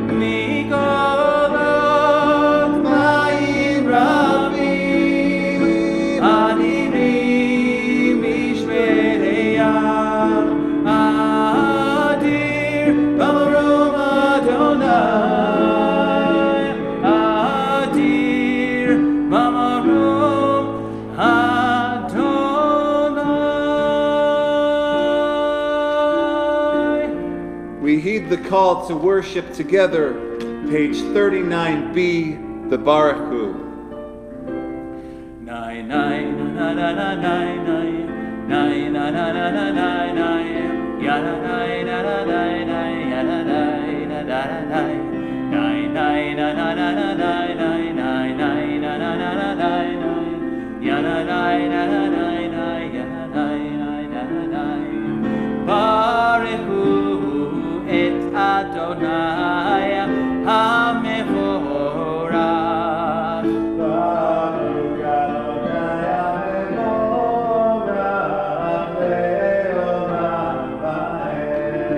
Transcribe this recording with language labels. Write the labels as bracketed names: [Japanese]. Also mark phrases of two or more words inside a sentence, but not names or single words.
[Hebrew] מקולות מים רבים, אדירים משברי ים, אדיר במרום אדני, אדיר במרום אדני. [English] We heed the call to worship together. Page 39b, the Baruch Hu. Nine, nine, na na na nine, nine, nine, na na na na nine, nine, ya na nine, na na nine, nine, ya na nine, na na na nine, nine, nine, na na na na nine, nine, nine, nine, na na na na nine, nine, ya na nine, na na nine, nine, ya na nine, nine, na na nine. [Hebrew] ברכו את אדני המברך. ברוך אדני המברך לעולם ועד.